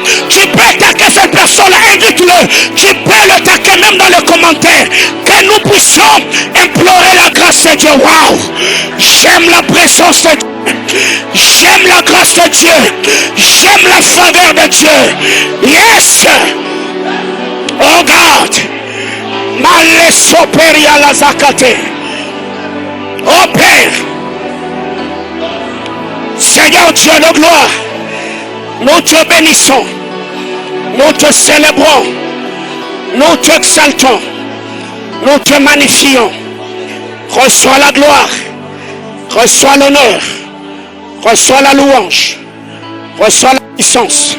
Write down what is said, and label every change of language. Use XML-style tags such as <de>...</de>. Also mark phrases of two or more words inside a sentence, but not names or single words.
<fr>Tu peux attaquer cette personne, invite-le. Tu peux le taquer même dans les commentaires. Que nous puissions implorer la grâce de Dieu. Waouh! J'aime la présence de Dieu. J'aime la grâce de Dieu. J'aime la faveur de Dieu. Yes!</fr> <en>Oh God! Malesoperia la zakate.</en> <fr>Oh Père, Seigneur Dieu de gloire, nous te bénissons, nous te célébrons, nous t'exaltons, nous te magnifions. Reçois la gloire, reçois l'honneur, reçois la louange, reçois la puissance.</fr>